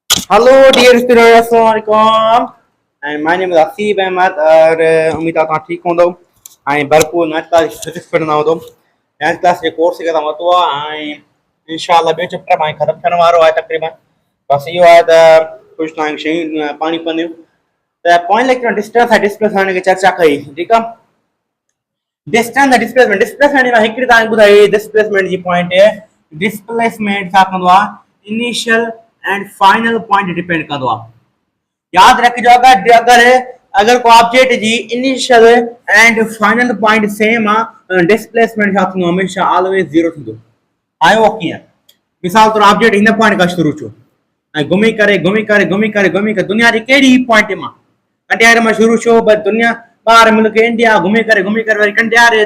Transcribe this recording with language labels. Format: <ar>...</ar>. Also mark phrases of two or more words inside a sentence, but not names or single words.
<en>Hello dear student</en> <ar>السلام علیکم</ar> <en>and my name is Asif Ahmed</en> <sd>और उम्मीद आहे तव्हां ठीकु हूंदो ऐं भरपूर मैथ क्लास फिजिक्स पढ़ंदा हूंदो मैथ क्लास जे कोर्स खे तव्हां वरितो आहे ऐं इंशाअल्लाह ॿियो चैप्टर मां ख़तमु थियण वारो आहे तक़रीबन बसि इहो आहे त कुझु तव्हांखे शयूं पाणी पवंदियूं त</sd> <en>point lecture</en> <sd>डिस्टेंस ऐं डिस्प्लेसमेंट खे चर्चा कई ठीकु आहे डिस्टेंस ऐं डिस्प्लेसमेंट मां हिकिड़ी तव्हांखे ॿुधाई डिस्प्लेसमेंट जी पॉइंट डिस्प्लेसमेंट छा कंदो आहे</sd> <en>initial and final point</en> <sd>डिपेंड कंदो आहे याद रखिजो अगर को ऑब्जेक्ट जी</sd> <en>initial and final point same</en> <sd>आहे डिस्प्लेसमेंट छा थींदो हमेशा</sd> <en>always zero</en> <sd>थींदो आयो कीअं मिसाल तौर ऑब्जेक्ट हिन पॉइंट खां शुरू थियो ऐं घुमी करे दुनिया जी कहिड़ी पॉइंट मां कंडियारे मां शुरू थियो बस दुनिया ॿाहिरि मुल्क इंडिया घुमी करे वरी कंडियारे</sd>